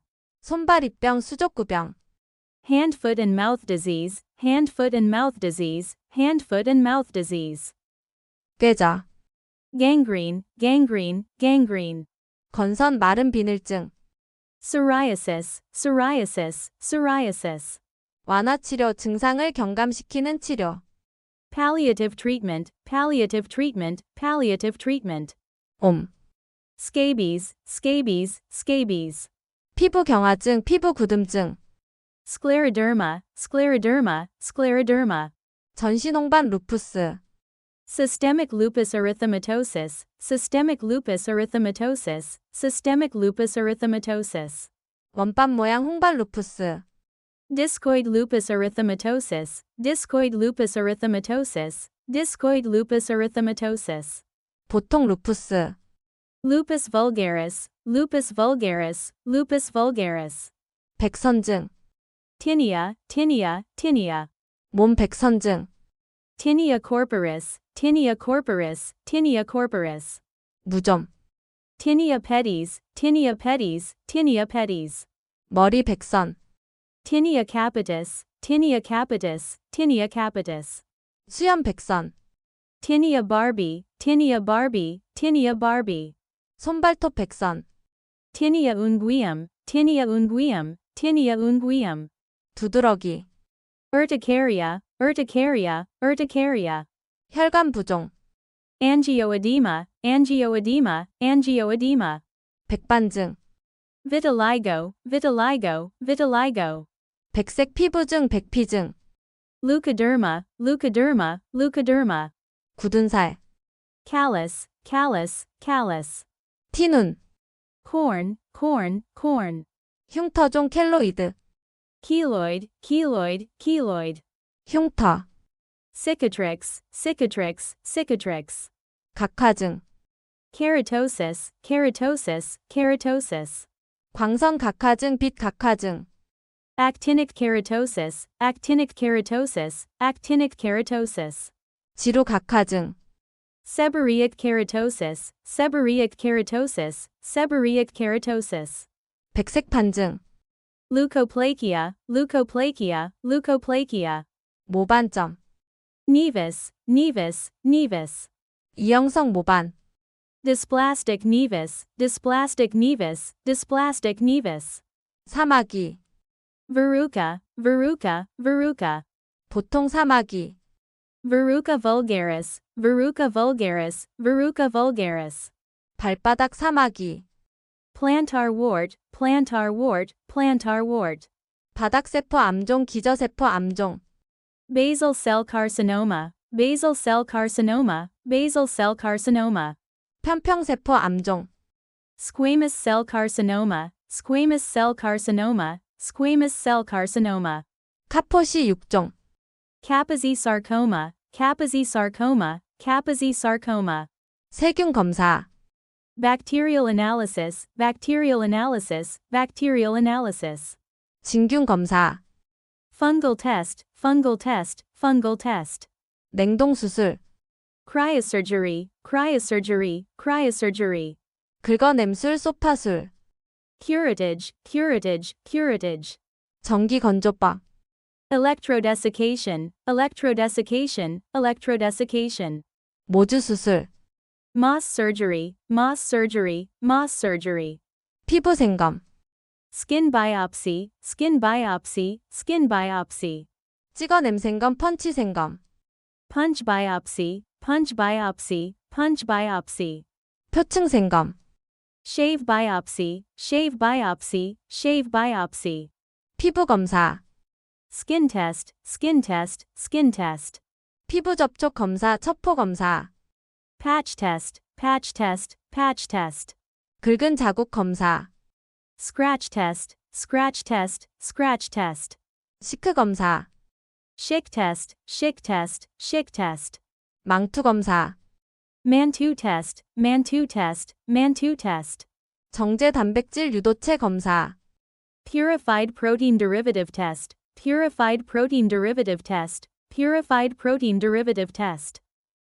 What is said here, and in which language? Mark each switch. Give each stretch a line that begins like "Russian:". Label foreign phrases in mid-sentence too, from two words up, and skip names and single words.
Korean: 손발입병, 수족구병,
English: Hand, foot and mouth disease, hand, foot and mouth disease, hand, foot and mouth disease.
Korean: 꾀저,
English: Gangrene, gangrene, gangrene.
Korean: 건선 마른 비늘증,
English: Psoriasis, psoriasis, psoriasis.
Korean: 완화치료, 증상을 경감시키는 치료,
English: Palliative treatment, palliative treatment, palliative treatment. Scabies, scabies, scabies.
Korean: 피부 경화증, 피부 굳음증,
English: Scleroderma, scleroderma, scleroderma.
Korean: 전신홍반 루푸스,
English: Systemic lupus erythematosus, systemic lupus erythematosus, systemic lupus erythematosus.
Korean: 원반 모양 홍반 루푸스,
English: Discoid lupus erythematosus, discoid lupus erythematosus, discoid lupus erythematosus.
Korean: 보통 루푸스,
English: Lupus vulgaris, lupus vulgaris, lupus vulgaris.
Korean: 백선증,
English: Tinea, tinea, tinea.
Korean: 몸 백선증,
English: Tinea corporis, tinea corporis, tinea corporis.
Korean: 무좀,
English: Tinea pedis, tinea pedis, tinea pedis.
Korean: 머리 백선,
English: Tinea capitis, tinea capitis, tinea capitis.
Korean: 수염 백선,
English: Tinea barbi, tinea barbi, tinea barbi.
Korean: 손발톱 백선,
English: Tinea unguium, tinea unguium, tinea unguium.
Korean: 두드러기,
English: Urticaria, urticaria, urticaria.
Korean: 혈관 부종,
English: Angioedema, angioedema, angioedema.
Korean: 백반증,
English: Vitiligo, vitiligo, vitiligo.
Korean: 백색 피부증, 백피증,
English: Leukoderma, leukoderma, leukoderma.
Korean: 굳은 살,
English: Callus, callus, callus.
Korean: 티눈,
English: Corn, corn, corn.
Korean: 흉터종 켈로이드,
English: Keloid, keloid, keloid.
Korean: 흉터,
English: Cicatrix, cicatrix, cicatrix.
Korean: 각화증,
English: Keratosis, keratosis, keratosis.
Korean: 광선 각화증, 빛 각화증,
English: Actinic keratosis, actinic keratosis, actinic keratosis.
Korean: 지루 각화증,
English: Seborrheic keratosis, seborrheic keratosis, seborrheic keratosis.
Korean: 백색 반증,
English: Leukoplakia, leukoplakia, leukoplakia.
Korean: 모반점,
English: Nevus, nevus, nevus.
Korean: 이형성 모반,
English: dysplastic nevus, dysplastic nevus, dysplastic nevus.
Korean: 사마귀,
English: Verruca, verruca, verruca.
Korean: 보통 사마귀,
English: Verruca vulgaris, verruca vulgaris, verruca vulgaris.
Korean: 발바닥 사마귀,
English: Plantar wart, plantar wart, plantar wart.
Korean: 바닥세포 암종 기저세포 암종,
English: Basal cell carcinoma, basal cell carcinoma, basal cell carcinoma.
Korean: 편평세포 암종,
English: Squamous cell carcinoma, squamous cell carcinoma, squamous cell carcinoma.
Korean: 카포시 6종,
English: Kaposi sarcoma, Kaposi sarcoma, Kaposi sarcoma.
Korean: 세균 검사,
English: Bacterial analysis, bacterial analysis, bacterial analysis.
Korean: 진균 검사,
English: Fungal test, fungal test, fungal test.
Korean: 냉동수술,
English: Cryosurgery, cryosurgery, cryosurgery.
Korean: 긁어냄술 소파술,
English: Curettage, curettage, curettage.
Korean: 전기건조법,
English: Electrodesiccation, electrodesiccation, electrodesiccation.
Korean: 모주수술,
English: Moss surgery, moss surgery, moss surgery.
Korean: 피부생검,
English: Skin biopsy, skin biopsy, skin biopsy.
Korean: 찍어냄생검 펀치생검,
English: Punch biopsy, punch biopsy, punch biopsy.
Korean: 표층생검,
English: Shave biopsy, shave biopsy, shave biopsy.
Korean: 피부검사,
English: Skin test, skin test, skin test.
Korean: 피부접촉 검사 첩포검사,
English: Patch test, patch test, patch test.
Korean: 긁은 자국 검사,
English: Scratch test, scratch test, scratch test.
Korean: 시크 검사,
English: Schick test, schick test, schick test.
Korean: 망투 검사,
English: Mantoux test, Mantoux test, Mantoux test.
Korean: 정제 단백질 유도체 검사,
English: Purified protein derivative test, purified protein derivative test, purified protein derivative test.